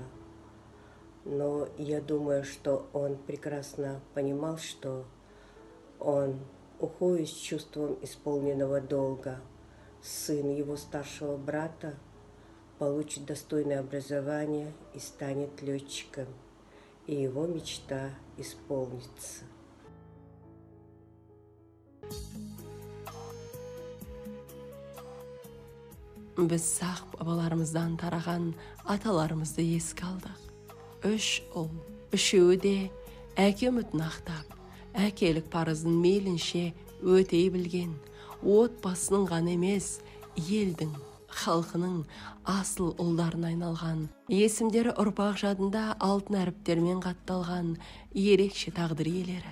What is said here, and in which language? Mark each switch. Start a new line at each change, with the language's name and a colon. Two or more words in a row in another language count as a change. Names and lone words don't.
Russian: Но я думаю, что он прекрасно понимал, что он уходит с чувством исполненного долга. Сын его старшего брата получит достойное образование и станет летчиком, и его мечта исполнится.
Kazakh: Біз сақ бабаларымыздан тараған аталарымызды еске алдық. 3 ұл, үшеуі де әке үмітін ақтап, әкелік парызын мейлінше өтей білген, отбасының ғана емес, елдің, халқының асыл ұлдарына айналған, есімдері ұрпақ жадында алтын әріптермен қатталған ерекше тағдыр иелері.